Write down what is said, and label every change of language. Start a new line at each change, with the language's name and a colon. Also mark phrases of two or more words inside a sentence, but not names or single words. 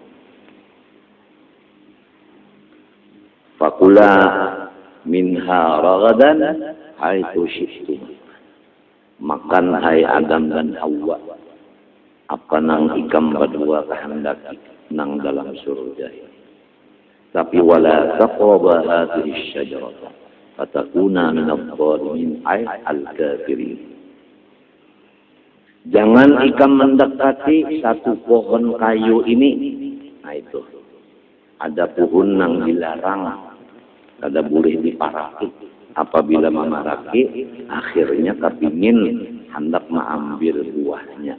Arabic: فكلا منها رغدا حيث شئتم.
Banjar: Makan hai Adam dan Hawa apa nang ikam berdua kehendaki nang dalam surga.
Arabic: Tapi ولا تقربوا هذه الشجرة فتكونوا من الظالمين أي الكافرين.
Banjar: Jangan ikam mendekati satu pohon kayu ini Nah itu. Ada pohon yang dilarang, kada boleh diparaki. Apabila memaraki, akhirnya kepingin hendak mengambil buahnya.